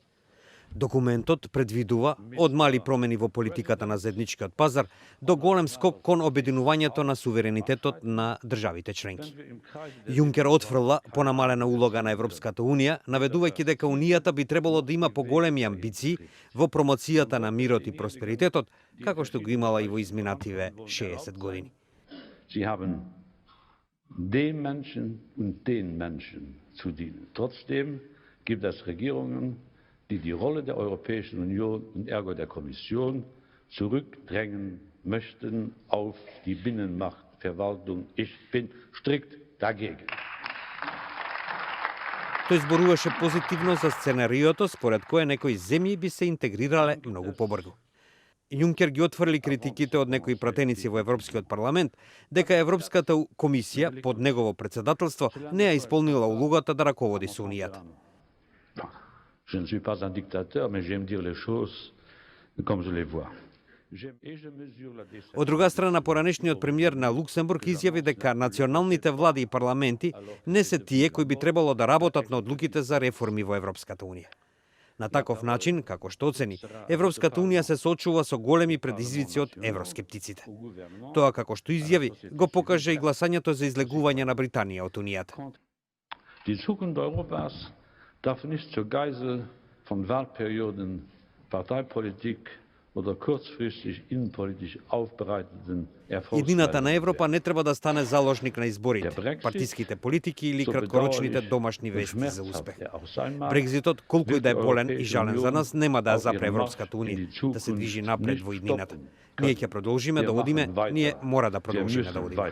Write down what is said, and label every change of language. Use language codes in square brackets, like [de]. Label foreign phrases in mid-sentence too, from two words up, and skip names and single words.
[mk] Документот предвидува од мали промени во политиката на заедничкиот пазар до голем скок кон обединувањето на суверенитетот на државите членки. Јункер отфрла понамалена улога на Европската унија, наведувајќи дека унијата би требало да има поголеми амбиции во промоцијата на мирот и просперитетот, како што го имала и во изминативе 60 години. [de] Sie haben den Menschen und den Menschen zu dienen. Trotzdem gibt es Regierungen, die die Rolle der Europäischen Union und ergo der Kommission zurückdrängen möchten auf die Binnenmarktverwaltung. Ich bin strikt dagegen. [mk] Тој зборуваше позитивно за сценариото според кое некои земји би се интегрирале многу побрзо. Јункер ги отфрли критиките од некои пратеници во Европскиот парламент дека Европската комисија под негово председателство не ја исполнила улогата да раководи со унијата. [fr] Je ne suis pas un dictateur, mais j'aime dire les choses comme je les vois. [mk] Од друга страна, поранешниот премиер на Луксембург изјави дека националните влади и парламенти не се тие кои би требало да работат на одлуките за реформи во Европската унија. На таков начин, како што оцени, Европската унија се соочува со големи предизвици од евроскептиците. Тоа, како што изјави, го покаже и гласањето за излегување на Британија од унијата. [de] Die Zukunft Europas darf nicht zur Geisel von Wahlperioden, Parteipolitik oder kurzfristig innenpolitisch aufbereiteten [mk] Едината на Европа не треба да стане заложник на изборите, партиските политики или краткорочните домашни вести за успех. Брекзитот, колку и да е болен и жален за нас, нема да ја запре Европската унија да се движи напред во иднината. Ние ќе продолжиме да одиме, ние мора да продолжиме да одиме.